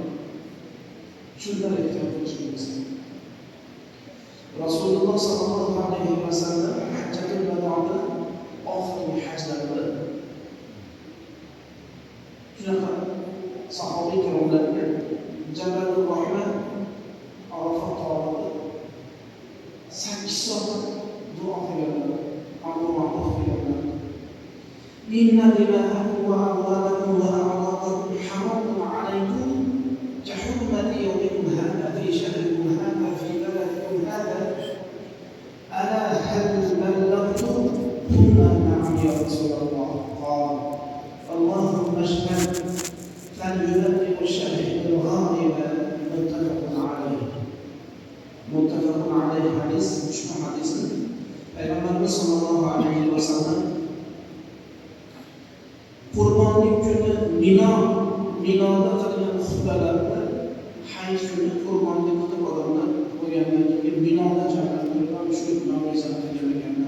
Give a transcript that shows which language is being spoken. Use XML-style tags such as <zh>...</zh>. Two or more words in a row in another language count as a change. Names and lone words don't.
<uz>Shundan ehtiyot qilishimiz kerak. Rasululloh</uz> <ar>صلى الله عليه وسلم</ar> <uz>hajjatul vadoda oxirgi hajlarida shunaqa sahobiy ikromlarga Jabalur Rahman Arafat tog'ida 8 soat duo qilganlar, Allohga qilganlar.</uz> <ar>إن دماءكم وأموالكم وأعراضكم حرام عليكم كحرمة يومكم هذا في شهركم هذا في بلدكم هذا ألا هل بلغت ثم نعم يا رسول الله قال اللهم اشهد فليبلغ الشاهد الغائب متفق عليه hadis.</ar> <uz>Ushbu hadisni Payg'ambarimiz</uz> <ar>صلى الله عليه وسلم</ar> <uz>Qurbonlik kuni Minoda qilgan xutbalarida hayit kuni qurbonlik qilib odamlar bo'lgandan keyin Minoda jamlantirgan shu mavizani qilganlar.</uz>